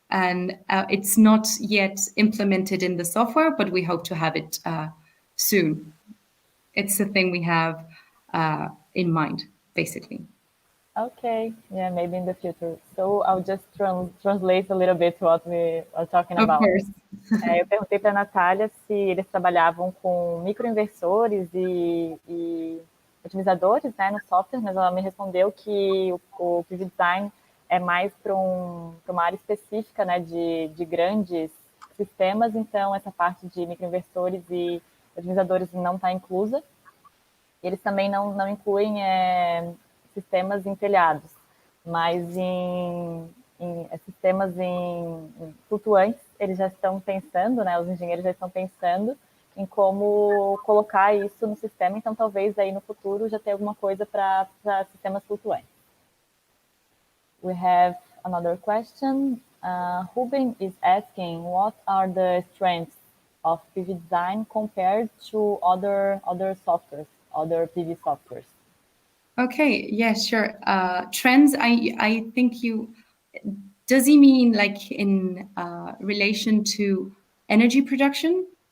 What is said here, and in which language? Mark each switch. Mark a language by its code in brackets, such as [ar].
[en] And it's not yet implemented in the software, but we hope to have it soon. It's a thing we have in mind, basically. Okay, yeah, maybe in the future. So I'll just translate a little bit what we are talking Of about. course. [pt] Eu perguntei para a Natalia se eles trabalhavam com microinversores e otimizadores, né, no software, mas ela me respondeu que o PV Design é mais para uma área específica, né, de grandes sistemas, então essa parte de microinversores e otimizadores não está inclusa. E eles também não incluem sistemas em telhados, mas em sistemas em flutuantes, eles já estão pensando, né, os engenheiros já estão pensando em como colocar isso no sistema, então talvez aí no futuro já tenha alguma coisa para sistemas flutuantes. [en] We have another question. Ruben is asking, what are the strengths of PV design compared to other softwares, other PV softwares? Okay, yeah, sure. Trends, I think does he mean like in relation to energy production?